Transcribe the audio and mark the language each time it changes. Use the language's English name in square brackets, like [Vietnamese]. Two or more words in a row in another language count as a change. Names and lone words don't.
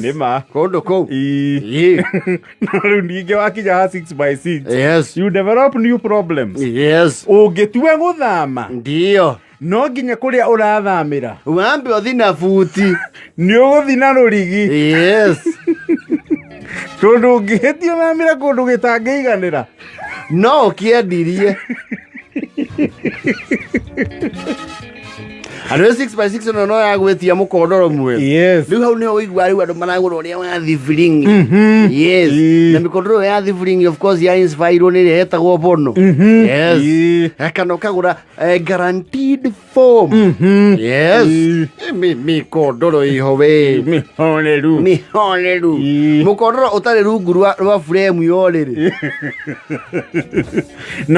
[Kikuyu] nĩma kũndũ kũu na rĩu ningĩ wakinya ha 6x6 [English] yes you develop new problems yes [Kikuyu] ũngĩtua gũthama ndio no nginya kũrĩa ũrathamĩra wambe ũthi na buti nĩ ũgũthi na rũrigi yes tondũ ũngĩhĩtio thamĩra kũndũ gĩtangĩiganĩra no ũkĩendirie andũ 6x6 no yagwĩtia mũkondoro mwerũ rĩu hau nĩho ũigua rĩu andũ maragũra ũrĩa wa thibiringi yes na mĩkondoro ya thibiringi [English] of course [Kikuyu] ya inspirewo nĩ ĩrĩa ĩtagwo bono yes kana ũkagũra [English] guaranteed form [Kikuyu] yes mĩkondoro ĩho we mĩhoreru mũkondoro ũtarĩ rungu rwa frame yo rĩrĩ na